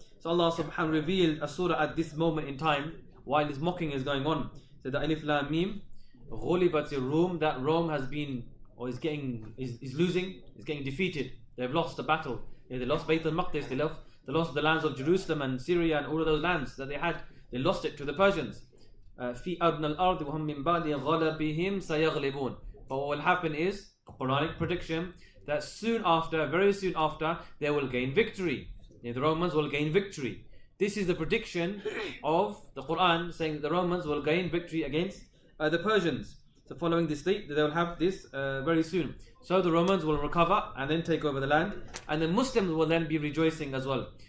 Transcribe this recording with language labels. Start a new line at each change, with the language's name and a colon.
English: So Allah subhanahu revealed a surah at this moment in time while this mocking is going on. So the Alif Lam Mim, Ghulibat Rum, that Rome has been or is losing, is getting defeated. They've lost the battle. They lost Bayt al-Maqdis, they lost the lands of Jerusalem and Syria and all of those lands that they had. They lost it to the Persians.
Arabic: في أدنى الأرض وهم من بعد غلبهم سيغلبون.
English: But what will happen is a Quranic prediction that very soon after, they will gain victory. The Romans will gain victory. This is the prediction of the Quran saying that the Romans will gain victory against the Persians. So following this state, they will have this very soon. So the Romans will recover and then take over the land, and the Muslims will then be rejoicing as well.